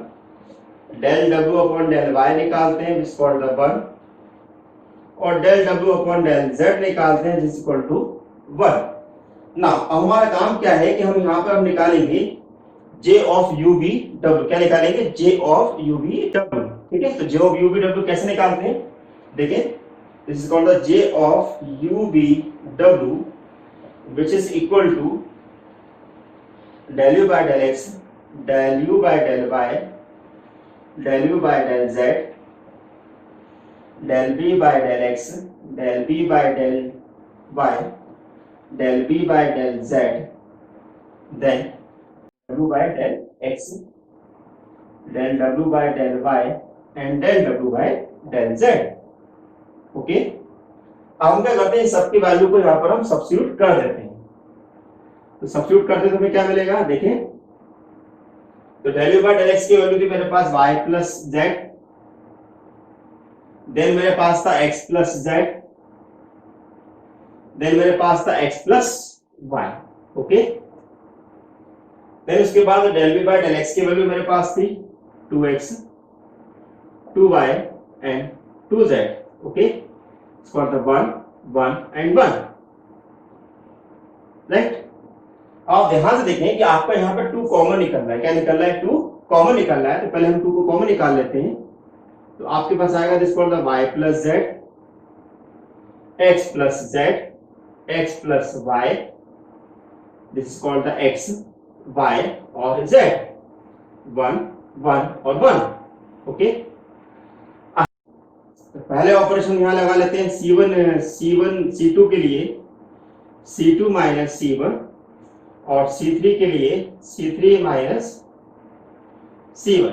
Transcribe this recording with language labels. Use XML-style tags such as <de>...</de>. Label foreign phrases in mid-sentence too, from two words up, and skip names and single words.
<en>del w upon del y</en> <hi>निकालते हैं,</hi> <en>this is called the 1, और del w upon del z</en> <hi>निकालते हैं,</hi> <en>this is equal to 1.</en> <hi>नाउ अब हमारा काम क्या है कि हम यहाँ पर हम निकालेंगे</hi> <en>j of u v w.</en> <hi>क्या निकालेंगे?</hi> <en>j of u v w.</en> <hi>ठीक है, तो</hi> <en>j of u v w</en> <hi>कैसे निकालते हैं? देखिए,</hi> <en>this is called the j of u v w which is equal to del u by del x, del u by del y, del u by del z, del b by del x, del b by del y, del b by del z, then w by del x, del w by del y and del w by del z।</en> <hi>ओके, अब हम क्या करते हैं, सबकी वैल्यू को यहाँ पर हम सब्स्टिट्यूट कर देते हैं। तो सब्स्टिट्यूट करते तो हमें क्या मिलेगा? देखें, तो</hi> <en>del u by del x</en> <hi>की वैल्यू थी मेरे पास</hi> <en>y plus z,</en> <hi>देन मेरे पास था</hi> <en>x plus z,</en> <hi>देन मेरे पास था</hi> <en>x plus y.</en> <hi>ओके, देन उसके बाद</hi> <en>del v by del x</en> <hi>की वैल्यू मेरे पास थी</hi> <en>2x 2y and 2z. OK, it's called the 1 1 and 1, right.</en> <hi>आप ध्यान से देखें कि आपका यहाँ पर 2 कॉमन निकल रहा है। क्या निकल रहा है? 2 कॉमन निकल रहा है। तो पहले हम 2 को कॉमन निकाल लेते हैं। तो आपके पास आएगा</hi> <en>this called the y plus z, x plus z, x plus y, this is called the x y and z, 1 1 and 1.</en> <hi>ओके, तो पहले ऑपरेशन यहां लगा लेते हैं। C2 के लिए</hi> <en>C2 minus C1</en> <hi>और C3 के लिए</hi> <en>C3 minus C1.</en>